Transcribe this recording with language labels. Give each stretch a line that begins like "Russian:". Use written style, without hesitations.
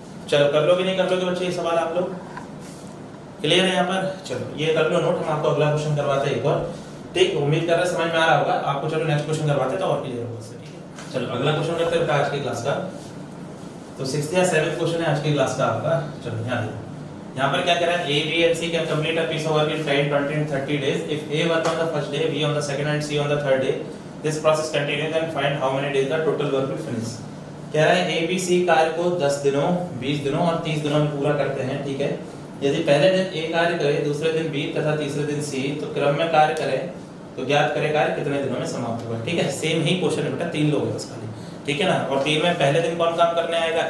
Hindi: चलो कर लोगे नहीं कर लोगे बच्चे ये सवाल आप लोग? क्लियर है यहाँ पर? चलो ये कर लो नोट, हम आपको अगला क्वेश्चन करवाते हैं एक और। ठीक, उम्मीद कर रहे समझ में आ रहा होगा आपको। चलो नेक्स्ट क्वेश्चन करवाते तो और क्लियर होगा। ठीक है, चलो अगला क्वेश्चन करते हैं आज की क्लास का। तो 6th या 7th क्वेश्चन है आज की क्लास का आपका। चलो यहाँ देखो, यहाँ पर क्या कह रहा है?
English: A, B and C can complete a piece of work in 10, 20 and 30 days. If A work on the first day, B on the second and C on the third day, this process continues and find how many days the total work will finish.
Hindi: कह रहा है A, B, C कार्य को 10 दिनों, 20 दिनों और 30 दिनों में पूरा करते हैं। ठीक है, यदि पहले दिन A कार्य करे, दूसरे दिन B तथा तीसरे दिन C, तो क्रम में कार्य करें तो ज्ञात करें कार्य कितने दिनों में समाप्त होगा। ठीक है, सेम ही क्वेश्चन है बेटा, 3 लोग हैं उसका। ठीक है ना। और 3 में पहले दिन कौन काम करने आएगा?